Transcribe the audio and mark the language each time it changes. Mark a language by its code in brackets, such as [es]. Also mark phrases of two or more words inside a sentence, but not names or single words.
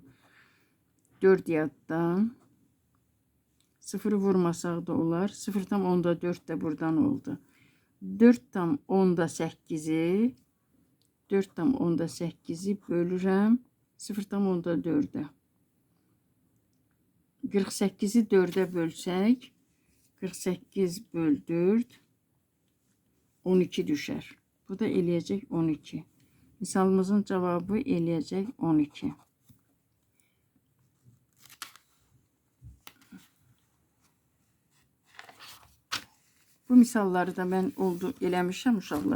[az] 4 yaddan. 0'ı vurmasaq da olar. 0 tam 10da 4 de buradan oldu. 4 tam 10da 8'i 4 tam 10da 8'i bölürəm. 0 tam 10da 4'e. 48'i 4'e bölsək 48 böl 4 12 düşər. Bu da eləyəcək 12. Misalımızın cevabı eləyəcək 12. Bu misalları da mən eləmişəm uşaqlar.